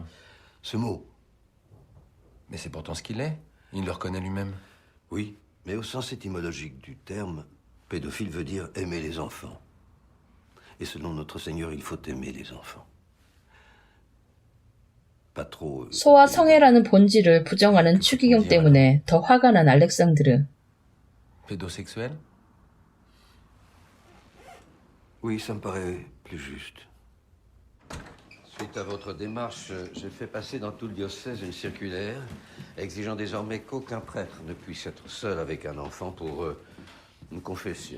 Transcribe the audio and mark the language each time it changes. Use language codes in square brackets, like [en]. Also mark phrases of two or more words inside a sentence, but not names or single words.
[fr] Ce mot, Mais c'est pourtant ce qu'il est. Il le reconnaît lui-même. oui, mais au sens étymologique du terme, pédophile veut dire aimer les enfants. Et selon notre Seigneur, il faut aimer les enfants. pas trop... [ko] 소와 성애라는 본질을 부정하는 추기경 때문에 더 화가 난 알렉산드르. [fr] Pédosexuel? Oui, ça me paraît plus juste. Suite à votre démarche, j'ai fait passer dans tout le diocèse une circulaire exigeant désormais qu'aucun prêtre ne puisse être seul avec un enfant pour une confession.